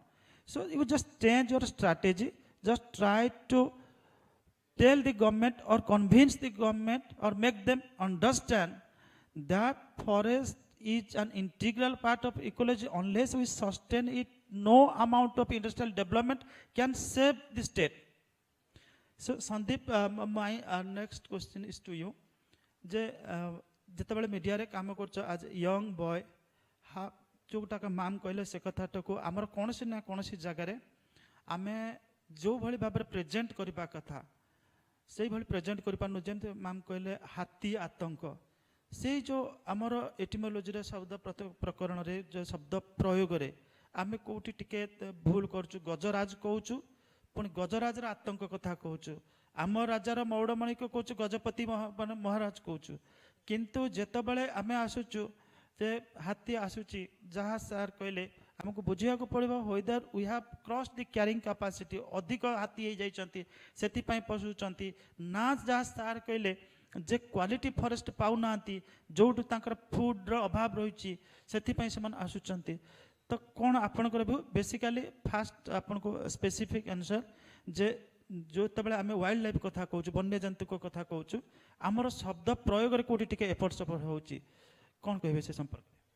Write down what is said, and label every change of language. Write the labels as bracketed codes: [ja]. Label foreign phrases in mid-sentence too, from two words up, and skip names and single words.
[en] So you just change your strategy, just try to tell the government or convince the government or make them understand that forest is an integral part of ecology. Unless we sustain it, no amount of industrial development can save the state. So Sandeep, my next question is to you. [or] ଯେତେବେଳେ ମିଡ଼ିଆରେ କାମ କରୁଛ [en] as young boy, [or] ଯେଉଁଟାକ ମ୍ୟାମ୍ କହିଲେ ସେ କଥାଟାକୁ ଆମର କୌଣସି ନା କୌଣସି ଜାଗାରେ ଆମେ ଯେଉଁଭଳି ଭାବରେ ପ୍ରେଜେଣ୍ଟ କରିବା କଥା ସେଇଭଳି ପ୍ରେଜେଣ୍ଟ କରିପାରୁନୁ। ଯେମିତି ମ୍ୟାମ୍ କହିଲେ ହାତୀ ଆତଙ୍କ, ସେଇ ଯେଉଁ ଆମର ଏଟିମୋଲୋଜିରେ ଶବ୍ଦ ପ୍ରକରଣରେ ଯେଉଁ ଶବ୍ଦ ପ୍ରୟୋଗରେ ଆମେ କେଉଁଠି ଟିକେ ଭୁଲ କରୁଛୁ। ଗଜରାଜ କହୁଛୁ, ପୁଣି ଗଜରାଜର ଆତଙ୍କ କଥା କହୁଛୁ। ଆମ ରାଜାର ମୌଡ଼ମଣିକୁ କହୁଛୁ, ଗଜପତି ମହାରାଜ କହୁଛୁ। କିନ୍ତୁ ଯେତେବେଳେ ଆମେ ଆସୁଛୁ ଯେ ହାତୀ ଆସୁଛି, ଯାହା ସାର୍ କହିଲେ ଆମକୁ ବୁଝିବାକୁ ପଡ଼ିବ [en] whether we have crossed the carrying capacity, [or] ଅଧିକ ହାତୀ ହେଇଯାଇଛନ୍ତି ସେଥିପାଇଁ ପଶୁଛନ୍ତି ନା, ଯାହା ସାର୍ କହିଲେ ଯେ [en] quality forest [or] ପାଉନାହାନ୍ତି, ଯେଉଁଠୁ ତାଙ୍କର ଫୁଡ଼ର ଅଭାବ ରହିଛି ସେଥିପାଇଁ ସେମାନେ ଆସୁଛନ୍ତି। ତ କ'ଣ ଆପଣଙ୍କର ଭ୍ୟୁ? [en] basically first [or] ଆପଣଙ୍କୁ [en] specific answer [or] ଯେ ଯେତେବେଳେ ଆମେ [en] wild life [or] କଥା କହୁଛୁ, ବନ୍ୟଜନ୍ତୁଙ୍କ କଥା କହୁଛୁ, ଆମର ଶବ୍ଦ ପ୍ରୟୋଗରେ କେଉଁଠି ଟିକେ ଏପଟ ସେପଟ ହେଉଛି, କ'ଣ କହିବେ ସେ ସମ୍ପର୍କରେ?